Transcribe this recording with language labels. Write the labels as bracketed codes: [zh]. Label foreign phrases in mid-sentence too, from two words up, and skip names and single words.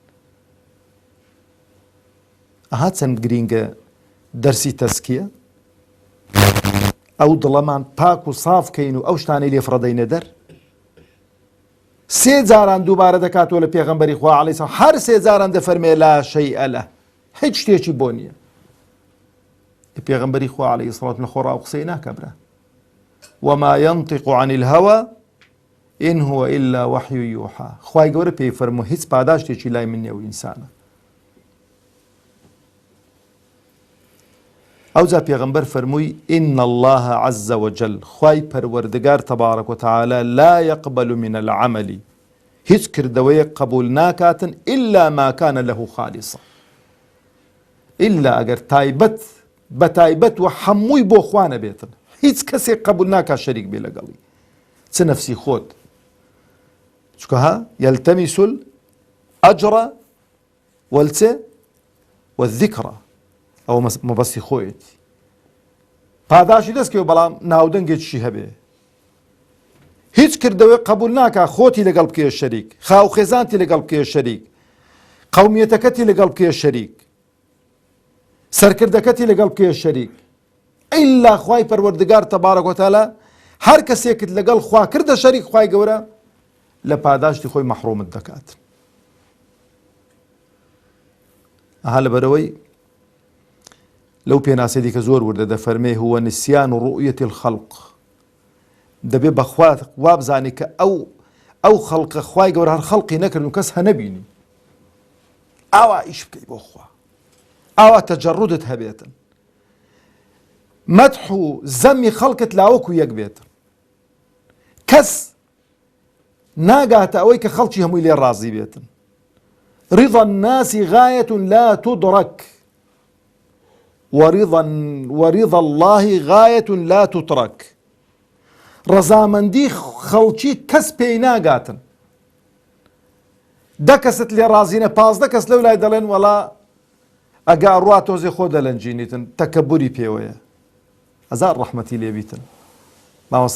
[ckb] ئەها چەند گرینگە دەرسی تەزکیە ئەو دڵەمان پاک و ساف کەین و ئەو شتانەی لێفڕەدەینە دەر سێ جاران دووبارە دەکاتەوە لە پێغەمبەری خوا [ar] عەلەیهی سەڵام [ckb] هەر سێ جاران دەفەرمێ [ar] لا شەیئە [ckb] لە هیچ شتێکی بۆ نییە پێغەمبەری خوا [ar] عەلەیهی سەڵات [ckb] لە خۆڕا و قسەی ناکە برا [ar] وما ينطق عن الهوى إن هو إلا وحي يوحى [ckb] خوای گەورە پێی فەرموو هیچ پاداشتێکی لای من نییە و ئینسانە ئەوجا پێغەمبەر فەرمووی [ar] إن الله عز وجل [ckb] خوای پەروەردگار [ar] تەبارەک وتەعالە لا يقبل من العمل [ckb] هیچ کردەوەیەک قبول ناکاتن [ar] إلا ما كان له خالصا إلا [ckb] ئەگەر تایبەت بە تایبەت و هەمووی بۆ خوا نەبێتن هیچ کەسێک قبول ناکات شەریک بێ لەگەڵی چ نەفسی خۆت چکە ها [ar] يلتمس الأجر [ckb] والذكر ئەو مەبەستی خۆیەتی پاداشی دەستکەوە بەڵام ناودەنگێکیشی هەبێ هیچ کردەوەی قبول ناکات خۆتی لەگەڵ بکەیە شەریک خاو خێزانتی لەگەڵ بکەیە شەریک قەومیەتەکەتی لەگەڵ بکەیە شەریک سەرکردەکەتی لەگەڵ بکەیە شەریک ئیلا خوای پەروەردگار [ar] تەبارەک وتەعالە [ckb] هەر کەسێکت لەگەڵ خوا کردە شەریک خوای گەورە لە پاداشتی خۆی مەحرومت دەکات ئەها لەبەرەوەی لەو پێناسەی دیکە زۆر وردە دەفەرمێ [ar] هو نسيان رؤية الخلق [ckb] دەبێ بەخوا وابزانی کە ئەو خەڵقە خوای گەورە هەر خەڵقی نەکردن و کەس هەنەبینی ئاوا ئیش بکەی بۆ خوا ئاوا تەجەڕودت هەبێتن مەدح و زەمی خەڵکت لاوەکو یەک بێتن کەس ناگاتە ئەوەی کە خەڵکی هەمووی لێ ڕازی بێتن [ar] رضا الناس غاية لا تدرك ورضا الله غاية لا تترك [ckb] ڕەزامەندی خەڵکی کەس پێی ناگاتن دە کەست لێ ڕازینە 15 کەس لەو لای دەڵێن وەڵا ئەگا ڕوا تۆزێ خۆ دەلەنجینیتن تەکەبوری پێوەیە هەزار ڕەحمەتی لێبیتن مامۆستا